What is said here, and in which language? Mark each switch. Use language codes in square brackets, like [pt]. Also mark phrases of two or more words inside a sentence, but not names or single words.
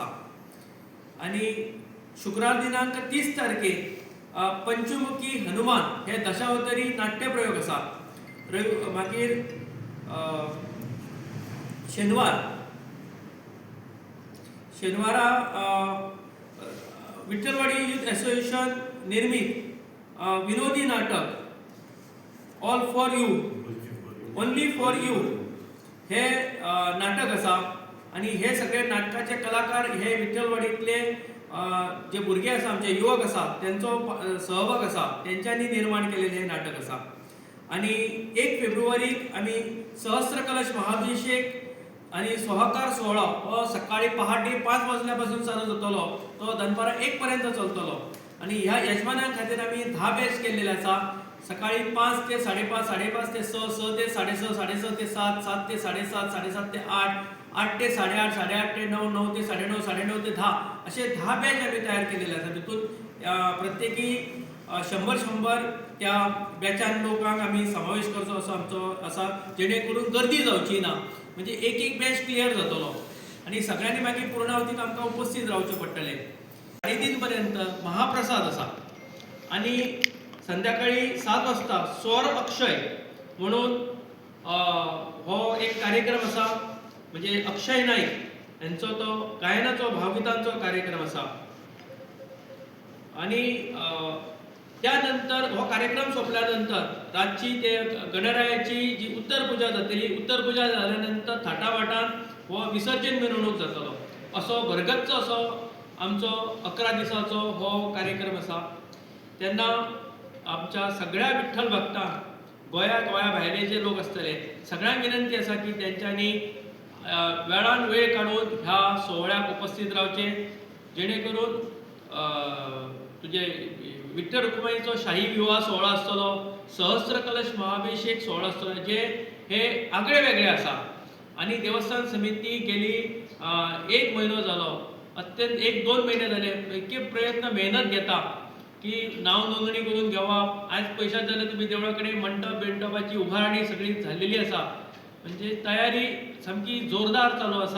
[kok] आणि शुक्रार दिनांक 30 तारखेक पंचमुखी हनुमान हे दशावतारी नाट्य प्रयोग असा। मागीर शेनवारा विठ्ठलवाडी यूथ एसोसिएशन निर्मित विनोदी नाटक ऑल फॉर यू ओनली फॉर यू हे नाटक असा। आणि हे सगळे नाटकाचे कलाकार हे विठ्ठलवाडीतले जे भुरगे आसा, आमचे युवक आसा, त्यांचो सहभाग आसा, त्यांच्यानी निर्माण केलेले हे नाटक असा। आणि 1 फेब्रुवारीक आम्ही सहस्त्र कलश महाअभिषेक आणि सोहाकार सोहळा हो सकाळी पहाटे 5 वाजल्यापासून चालू जातलो, तो दनपारा 1 पर्यंत चलतलो। आणि ह्या यजमानां खातीर आम्ही 10 बॅच केलेले आसा। सकाळी 5 ते 5:30, 5:30 ते 6, 6 ते 6:30, 6:30 ते 7, 7 ते 7:30, 7:30 ते 8, 8 ते 8:30, 8:30 ते 9, 9 ते 9:30, 9:30 ते 10 असे 10 बॅच आम्ही तयार केलेले आसा। तितून प्रत्येकी 100 त्या बॅचान लोकांक आम्ही समावेश करचो असो आमचो आसा, जेणे करून गर्दी जावची ना, म्हणजे एक [en] batch clear [kok] जातलो। आणि सगळ्यांनी मागीर पूर्णावतीक आमकां उपस्थित रावचे पडटले। 3:30 पर्यंत महाप्रसाद असा। आणि संध्याकाळी 7 वाजता स्वर अक्षय म्हणून हो एक कार्यक्रम असा, म्हणजे अक्षय नाईक यांचो तो गायनाचो भावगीतांचो कार्यक्रम असा। आणि त्यानंतर हो कार्यक्रम सोपल्यानंतर रातची ते गणरायाची जी उत्तर पूजा जातली, उत्तर पूजा झाल्यानंतर थाटामाटान हो विसर्जन मिरवणूक जातलो। असो भरगच्च असो आमचो 11 दिसाचो हो कार्यक्रम असा। तेन्ना आमच्या सगळ्या विठ्ठल भक्तांक गोया भायले जे लोक असतले सगळ्यांक विनंती असा की त्यांच्यानी वेळान वेळ काढून ह्या सोहळ्याक उपस्थित रावचे, जेणे करून तुझे विठ्ठल रुक्मिणीचो शाही विवाह सोहळा असतलो, सहस्त्र कलश महाअभिषेक सोहळा असतलो, जे हे आगळे वेगळे आसा। आणि देवस्थान समिती गेली 1 महिनो जालो, अत्यंत 1-2 महिने जाले, इतके प्रयत्न मेहनत घेता की नाव नोंदणी करून घेवप। आज पयशात जाल्यार तुम्ही देवळा कडेन मंडपाची उभारणी सगळी झालेली आसा, म्हणजे तयारी सामकी जोरदार चालू आसा।